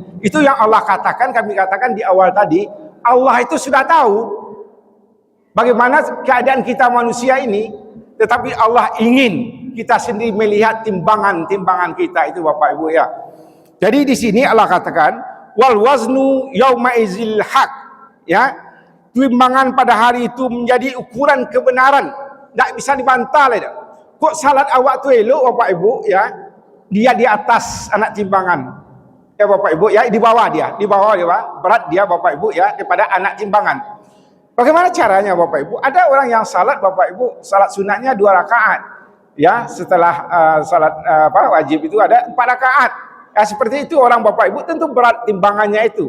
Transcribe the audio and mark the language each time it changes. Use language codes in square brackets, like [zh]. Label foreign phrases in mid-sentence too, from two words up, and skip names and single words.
[id] Itu yang Allah katakan, kami katakan di awal tadi, Allah itu sudah tahu bagaimana keadaan kita manusia ini, tetapi Allah ingin kita sendiri melihat timbangan-timbangan kita itu Bapak Ibu ya. Jadi di sini Allah katakan [ar] wal waznu yauma izil haq [id] ya. Timbangan pada hari itu menjadi ukuran kebenaran, tidak bisa dibantah lah. [min] Kok salat awak tu elok Bapak Ibu ya, [id] dia di atas anak timbangan ya Bapak Ibu ya, di bawah dia berat dia Bapak Ibu ya daripada anak timbangan. Bagaimana caranya Bapak Ibu? Ada orang yang salat Bapak Ibu, salat sunatnya 2 rakaat ya, setelah salat wajib itu ada 4 rakaat ya, seperti itu orang Bapak Ibu, tentu berat timbangannya itu.